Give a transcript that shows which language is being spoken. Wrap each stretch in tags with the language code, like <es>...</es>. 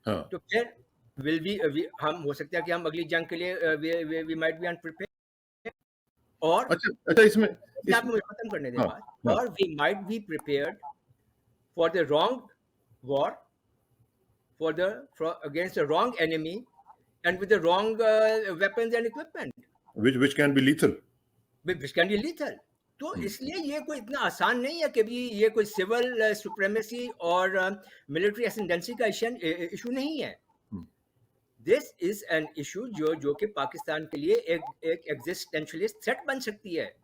<ur>تو پھر will be ہم ہو سکتا ہے کہ ہم اگلی جنگ کے لیے</ur> <en>We might be unprepared.</en> <ur>اور اچھا اس میں آپ مجھے ختم کرنے دیں بات. اور</ur> <en>We might be prepared for the wrong war for against the wrong enemy and with the wrong weapons and equipment which can be lethal. which can be lethal.</en> <ur>تو اس لیے یہ کوئی اتنا آسان نہیں ہے کہ بھی یہ کوئی سول سپریمیسی اور ملٹری اسینڈنسی کا ایشو نہیں ہے.</ur> <en>this is an issue</en> <ur>جو کہ پاکستان کے لیے ایک ایگزسٹینشلسٹ تھریٹ بن سکتی ہے.</ur>